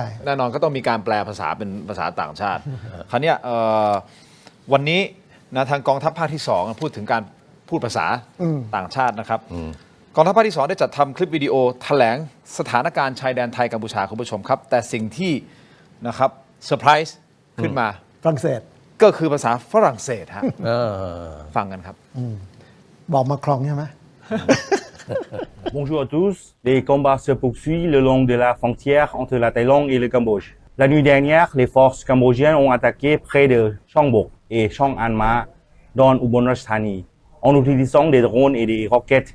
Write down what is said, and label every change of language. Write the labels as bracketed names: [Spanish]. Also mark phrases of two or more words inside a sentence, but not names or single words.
[Thai] แน่นอนก็ต้องมีการแปลภาษาเป็นภาษาต่างชาติ คราวเนี้ยวันนี้นะทางกองทัพภาคที่2พูดถึงการพูดภาษาต่างชาตินะครับกองทัพภาคที่2ได้จัดทำคลิปวิดีโอแถลงสถานการณ์ชายแดนไทยกัมพูชาคุณผู้ชมครับแต่สิ่งที่นะครับเซอร์ไพรส์ขึ้นมา ฝรั่งเศส ก็คือภาษาฝรั่งเศสฮะฟังกันครับ บอกมาครองใช่ไหม [French] Bonjour à tous. Les combats se poursuivent le long de la frontière entre la Thaïlande et le Cambodge. La nuit dernière, les forces cambodgiennes ont attaqué près de Chongbok et Chong Anma dans Ubon Ratchathani en utilisant des drones et des roquettes.